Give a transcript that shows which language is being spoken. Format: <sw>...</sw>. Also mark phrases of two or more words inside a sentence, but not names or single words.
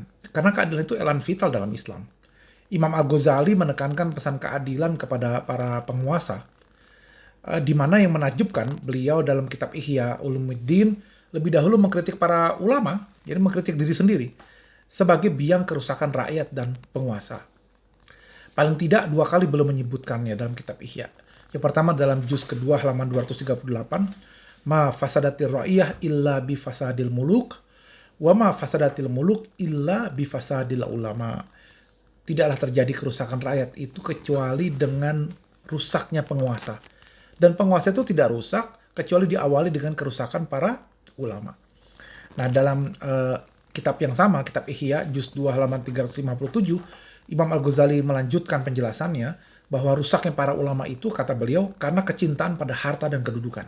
<id>Karena keadilan itu</id> <fr>elan vital</fr> <id>dalam Islam. Imam Al-Ghazali menekankan pesan keadilan kepada para penguasa, di mana yang menakjubkan beliau dalam kitab Ihya Ulumuddin lebih dahulu mengkritik para ulama, jadi mengkritik diri sendiri, sebagai biang kerusakan rakyat dan penguasa. Paling tidak 2 kali belum menyebutkannya dalam kitab Ihya. Yang pertama dalam juz kedua halaman 238,</id> <ar>ما فسدت الرعية إلا بفساد الملوك، وما فسدت الملوك إلا بفساد العلماء.</ar> <id>Tidaklah terjadi kerusakan rakyat itu kecuali dengan rusaknya penguasa. Dan penguasa itu tidak rusak kecuali diawali dengan kerusakan para ulama. Nah, dalam kitab yang sama, kitab Ihya, juz 2 halaman 357, Imam Al-Ghazali melanjutkan penjelasannya bahwa rusaknya para ulama itu, kata beliau, karena kecintaan pada harta dan kedudukan.</id>